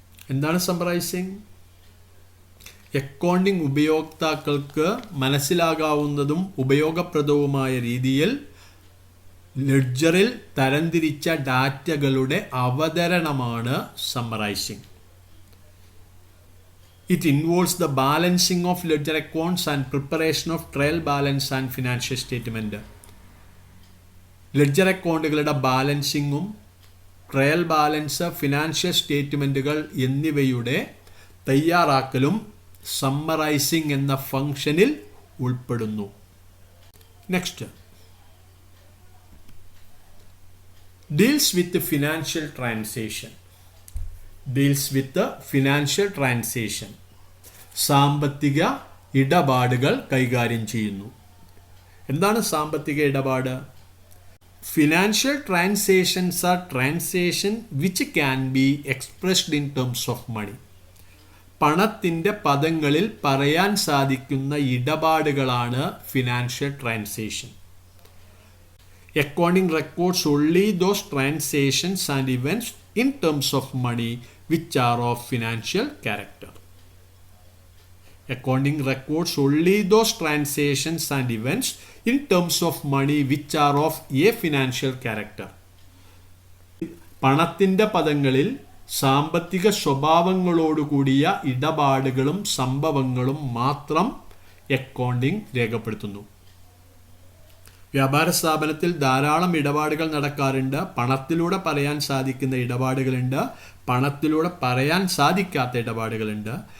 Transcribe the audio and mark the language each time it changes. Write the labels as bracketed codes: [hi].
[ml] എന്താണ് summarising? Accounting ഉപയോക്താക്കൾക്ക് മനസ്സിലാകാവുന്നതും ഉപയോഗപ്രദവുമായ രീതിയിൽ ലെഡ്ജറിൽ തരംതിരിച്ച ഡാറ്റകളുടെ അവതരണമാണ് summarising. [en] It involves the balancing of ledger accounts and preparation of trial balance and financial statement. [ml] Ledger അക്കൗണ്ടുകളുടെ ബാലൻസിങ്ങും trial balance, financial സ്റ്റേറ്റ്മെൻറ്റുകൾ എന്നിവയുടെ തയ്യാറാക്കലും summarising എന്ന ഫംഗ്ഷനിൽ ഉൾപ്പെടുന്നു. [en] Next, deals with financial transaction. Deals with financial transaction, [ml] സാമ്പത്തിക ഇടപാടുകൾ കൈകാര്യം ചെയ്യുന്നു. എന്താണ് സാമ്പത്തിക ഇടപാട്? [en] Financial transactions are transaction which can be expressed in terms of money. [ml] പണത്തിൻ്റെ പദങ്ങളിൽ പറയാൻ സാധിക്കുന്ന ഇടപാടുകളാണ് financial transaction. [en] Accounting records only those transactions and events in terms of money which are of financial character. Accounting records only those transactions and events in terms of money which are of a financial character. [ml] പണത്തിൻ്റെ പദങ്ങളിൽ സാമ്പത്തിക സ്വഭാവങ്ങളോടുകൂടിയ ഇടപാടുകളും സംഭവങ്ങളും മാത്രം accounting രേഖപ്പെടുത്തുന്നു. വ്യാപാര സ്ഥാപനത്തിൽ ധാരാളം ഇടപാടുകൾ നടക്കാറുണ്ട്. പണത്തിലൂടെ പറയാൻ സാധിക്കുന്ന ഇടപാടുകളുണ്ട്, പണത്തിലൂടെ പറയാൻ സാധിക്കാത്ത ഇടപാടുകളുണ്ട്.